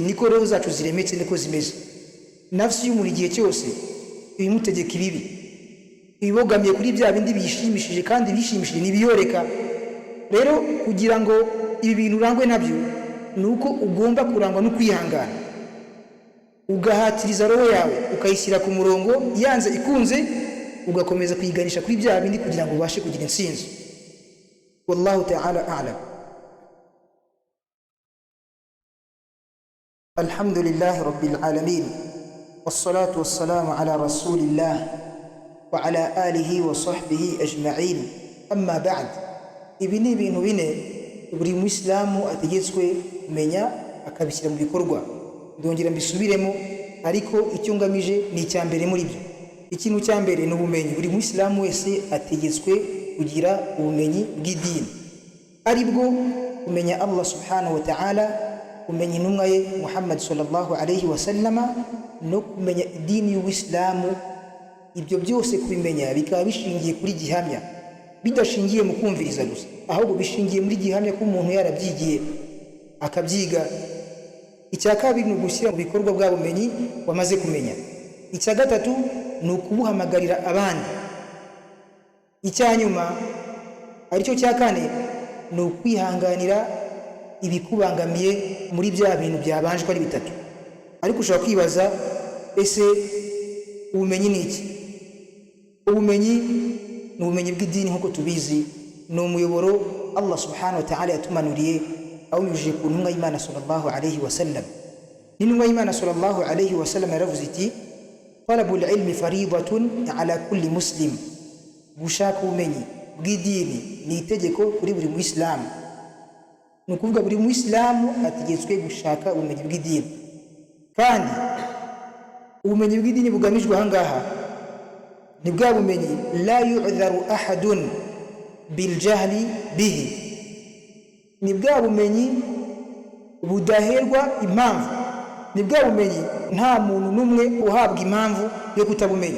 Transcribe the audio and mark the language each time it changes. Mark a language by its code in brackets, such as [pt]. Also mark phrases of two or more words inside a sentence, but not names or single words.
[rw] Niko roho zacu ziremetse, niko zimeze. Nafsi y'umuntu igihe cyose ibimutegeka ibibi, ibibogamiye kuri bya bindi bishimishije, kandi bishimishije nibiyoreka. Rero kugira ngo ibi bintu urangwe nabyo, nuko ugomba kurangwa no kwihangana, ugahatiriza roho yawe, ukayishyira ku murongo. Yanze ikunze, ugakomeza kuyiganisha kuri bya bindi kugira ngo ubashe kugira intsinzi. [ar] والله تعالى أعلم. الحمد لله رب العالمين والصلاة والسلام على رسول الله وعلى آله وصحبه أجمعين. أما بعد, [rw] ibi ni ibintu bine buri Muislamu ategetswe kumenya akabishyira mu bikorwa. Ndongera mbisubiremo, ariko icyo ngamije ni icya mbere muri byo. Ikintu cya mbere ni ubumenyi. Buri Muislamu wese ategetswe kugira ubumenyi bw'idini, ari bwo kumenya [ar] الله سبحانه وتعالى [rw] kumenya intumwa ye Muhammad [ar] صلى الله عليه وسلم [rw] no kumenya idini y'Uislamu. Ibyo byose kubimenya bikaba bishingiye kuri gihamya, bidashingiye mu kumviriza gusa, ahubwo bishingiye muri gihamya ko umuntu yarabyigiye akabyiga. Icya kabiri ni ugushyira mu bikorwa bwa bumenyi wamaze kumenya. Icya gatatu ni ukubuhamagarira abandi. Icya nyuma aricyo cya kane ni ukwihanganira ibikubangamiye muri bya bintu byabanjwe ari bitatu. Ariko ushobora kwibaza, ese ubumenyi ni iki? Ubumenyi ni ubumenyi bw'idini nk'uko tubizi, ni umuyoboro [ar] الله سبحانه وتعالى [rw] yatumanuriye awunyujije ku ntumwa y'Imana [ar] صلى الله عليه وسلم. [rw] N'intumwa y'Imana [ar] صلى الله عليه وسلم [rw] yaravuze iti, [ar] طلب العلم فريضة على كل مسلم. [rw] Gushaka ubumenyi bw'idini ni itegeko kuri buri muislamu. Ni ukuvuga buri muislamu ategetswe gushaka ubumenyi bw'idini, kandi ubumenyi bw'idini bugamijwe ahangaha ni bwa bumenyi [ar] لا يعذر أحد بالجهل به, [rw] ni bwa bumenyi budaherwa impamvu, ni bwa bumenyi nta muntu n'umwe uhabwa impamvu yo kutabumenya.